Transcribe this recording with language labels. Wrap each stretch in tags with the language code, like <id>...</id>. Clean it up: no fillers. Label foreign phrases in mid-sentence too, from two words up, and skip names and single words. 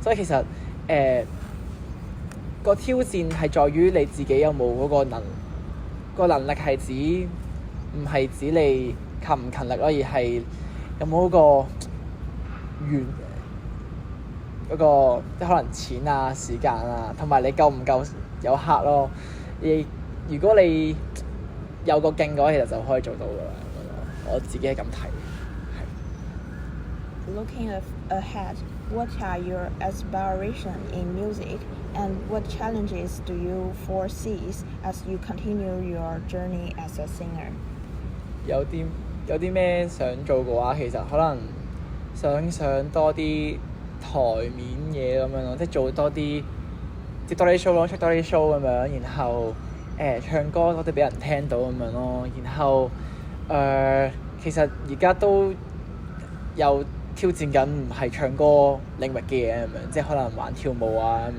<yue>所以其實個挑戰係在於你自己有冇嗰個能力，係指唔係指你勤唔勤力咯，而係有冇嗰個嗰個即係可能錢啊、時間啊，同埋你夠唔夠有客咯。如果你有個勁嘅話，其實就可以做到㗎啦。我自己係咁睇。</yue> <en>Looking ahead, what are your aspirations in music, and what challenges do you foresee as you continue your journey as a singer?</en> <yue>有啲咩想做嘅話，其實可能想上多啲台面嘢咁樣咯，即係做多啲接多啲 show 咯，出多啲 show 咁樣，然後唱歌多啲俾人聽到咁樣咯，然後其實而家都有挑戰緊唔係唱歌領域嘅嘢咁樣，即係可能玩跳舞啊咁</yue>